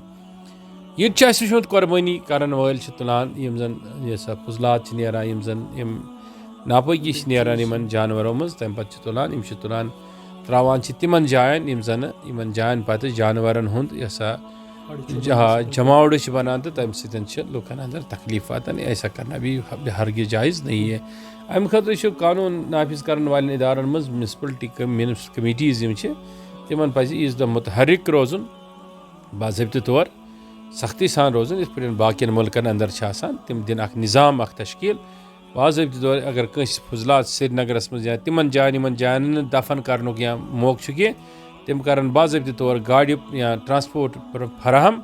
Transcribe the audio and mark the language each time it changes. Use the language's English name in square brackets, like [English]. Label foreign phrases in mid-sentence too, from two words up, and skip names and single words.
[Kashmiri] ییٚتہِ چھُ اسہِ وٕچھمُت قۄربٲنی کرن وٲلۍ چھِ تُلان یِم زن یہِ سا فضلات چھِ نیران یِم زن یِم ناپٲکی چھِ نیران یِمن جانورو منٛز تمہِ پتہٕ چھِ تُلان یِم چھِ تُلان تراوان چھِ تِمن جاین یِم زن یِمن جاین پتہٕ جانورن ہُنٛد یہِ سا جماوڑٕ چھِ بنان تہٕ تمہِ سۭتۍ چھِ لُکن اندر تکلیٖف واتان [Urdu] ایسا کرنا بھی ہرگز جایز نہیں ہے. [Kashmiri] امہِ خٲطرٕ چھُ قانوٗن نافذ کرن والٮ۪ن ادارن منٛز میونسپلٹی کمیٹیٖز یِم چھِ تِمن پزِ عیٖذ دۄہ مُتحرِک روزُن باضٲبطہٕ طور سختی سان روزُن یِتھ پٲٹھۍ باقین مُلکن اندر چھِ آسان تِم دِن اکھ نظام اکھ تشکیٖل باضٲبطہٕ طور اگر کٲنٛسہِ فضلات سرینگرس منٛز یا تِمن جاین یِمن جاین نہٕ دفن کرنُک یا موقعہٕ چھُ کینٛہہ تِم کرن باضٲبطہٕ طور گاڑِ یا ٹرانسپوٹ فراہم.